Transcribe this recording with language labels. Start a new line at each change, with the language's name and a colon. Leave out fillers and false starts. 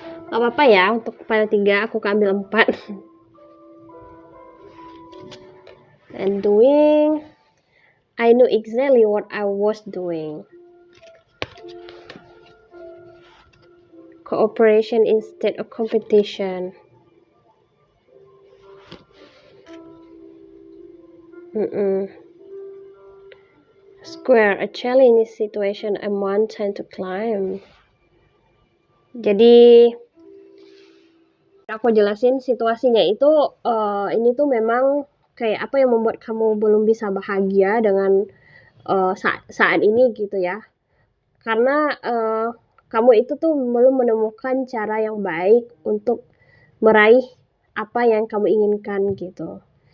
Indonesian: Nggak apa-apa ya, untuk file 3 aku ambil 4.
English: And doing, I know exactly what I was doing. cooperation instead of competition. Square, a challenging situation, a mountain to climb.
Indonesian: Jadi aku jelasin situasinya itu, ini tuh memang kayak apa yang membuat kamu belum bisa bahagia dengan saat ini gitu ya. Karena kamu itu tuh belum menemukan cara yang baik untuk meraih apa yang kamu inginkan gitu.